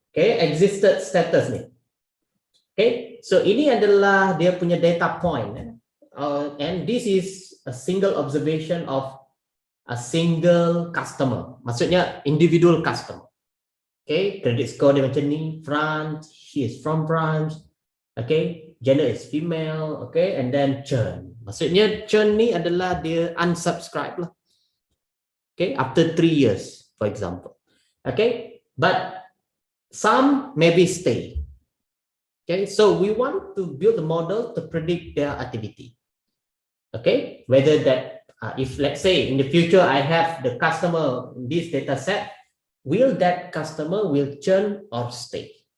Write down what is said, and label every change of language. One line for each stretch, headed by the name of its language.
English: Okay, existed status nih. Okay, so
Malay: ini adalah dia punya
English: data point, and this is a single observation of a single customer.
Malay: Maksudnya individual customer. Okay, credit score dia macam ni, France,
English: she is from France. Okay, gender is female. Okay, and then churn.
Malay: Maksudnya churn ni adalah dia unsubscribe lah.
English: Okay, after 3 years, for example. Okay, but some maybe stay. Okay, so we want to build a model to predict their activity. Okay, whether that if let's say in the future I have the customer in this data set, will that customer will churn or stay?